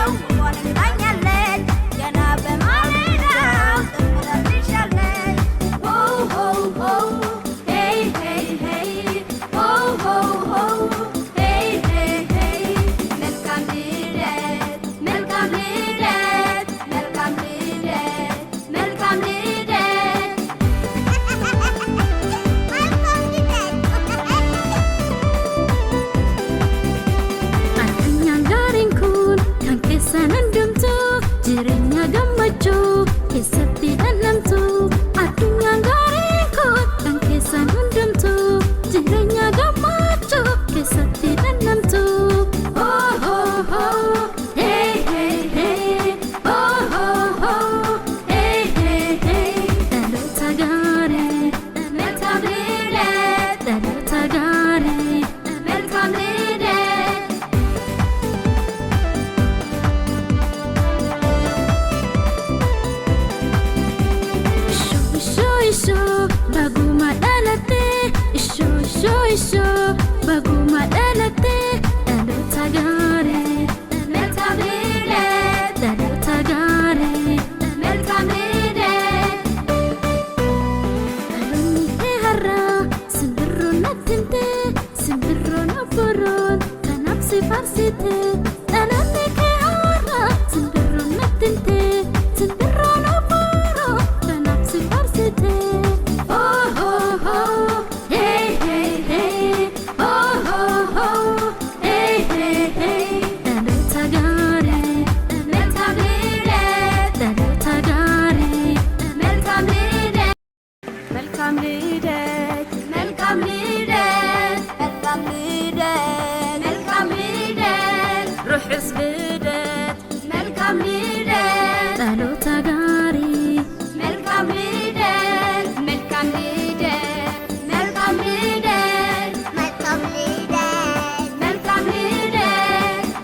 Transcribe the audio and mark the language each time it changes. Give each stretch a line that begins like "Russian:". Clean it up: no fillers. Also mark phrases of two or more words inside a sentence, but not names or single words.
Amharic: ወፏ ነግራኛለች ገና በማለዳው ዘምራልሻለች ሆ ሆ ሆ ሄይ ሄይ ሄይ ሆ ሆ ሆ ሄይ ሄይ ሄይ መልካም ልደት መልካም ልደት መልካም ልደት መልካም ልደት
Oromo: Addunyaan gaariin kun kan keessan hundumtu jireenya gammachuu keessatti dhandhamtu. Addunyaan gaariin kun kan keessan hundumtu jireenya gammachuu keessatti dhandhamtu. Oh oh oh, hey hey hey, oh oh oh, hey hey hey. Dhaloota gaarii,
Amharic: መልካም ልደት
Oromo: dhaloota gaarii,
Amharic: መልካም ልደት
Oromo: Isho baguma dhalate Isho baguma dhalate dhaloota gaarii
Amharic: መልካም ልደት
Oromo: dhaloota gaarii
Amharic: መልካም ልደት
Oromo: dhaloonni kee har'aa simbirroon natti himte simbirroon obboroon kanaaf si faarsite dhaloonni kee har'aa simbirroon natti himte simbirroon obboroon kanaaf si faarsite oh oh oh hey hey hey oh oh oh hey hey hey dhaloota gaarii መልካም
Amharic: ልደት
Oromo: dhaloota gaarii
Amharic: መልካም ልደት መልካም ልደት መልካም ልደት መልካም ልደት መልካም ልደት
Tigrinya: ርሑስ ልደት
Amharic: መልካም ልደት
Oromo: dhaloota gaarii
Amharic: መልካም ልደት መልካም ልደት መልካም ልደት መልካም ልደት መልካም ልደት